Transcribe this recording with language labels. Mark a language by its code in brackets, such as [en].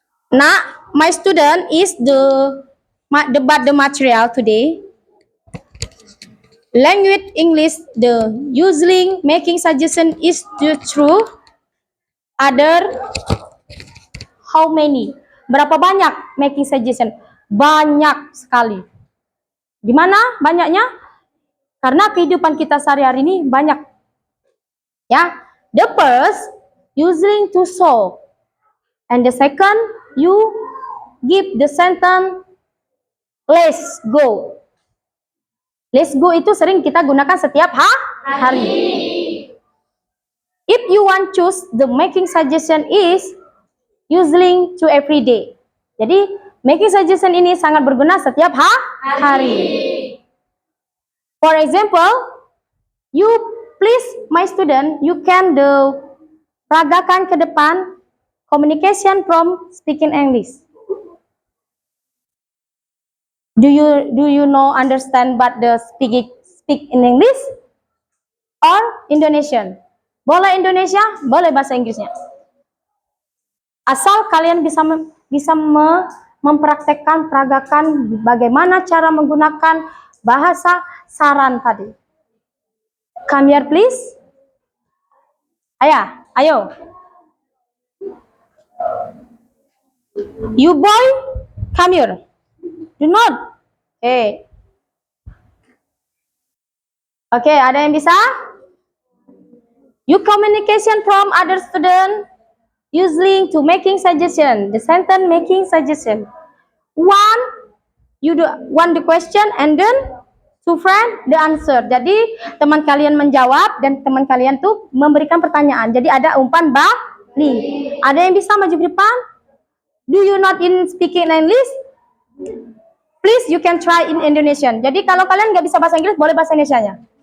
[en] Nah, my student is the material today. Language English, the using making suggestion is the true. Other, how many? [id] Berapa banyak [en] making suggestion? [id] Banyak sekali. Gimana banyaknya? Karena kehidupan kita sehari-hari ini banyak. [en] Ya, the first using to solve. And the second, you give the sentence let's go. Let's go [id] itu sering kita gunakan setiap hari. [en] If you want choose, the making suggestion is using to every day. [id] Jadi making suggestion ini sangat berguna setiap hari. [en] For example, you please my student, you can do [id] peragakan ke depan [en] communication from speaking English. Do you know understand but the speak in English or Indonesian? [id] Boleh Indonesia, boleh bahasa Inggrisnya. Asal kalian bisa mempraktekkan peragakan bagaimana cara menggunakan bahasa saran tadi. [en] Come here please. [id] Ayo. [en] You boy, come here. Do not. Okay, [id] ada yang bisa? [en] You communication from other student using to making suggestion. The sentence making suggestion. One, you do one the question and then two friend the answer. [id] Jadi teman kalian menjawab dan teman kalian tuh memberikan pertanyaan. Jadi ada umpan balik. Ada yang bisa maju ke depan? [en] Do you not in speaking English? Please you can try in Indonesian. [id] Jadi kalau kalian nggak bisa bahasa Inggris, boleh bahasa Indonesianya.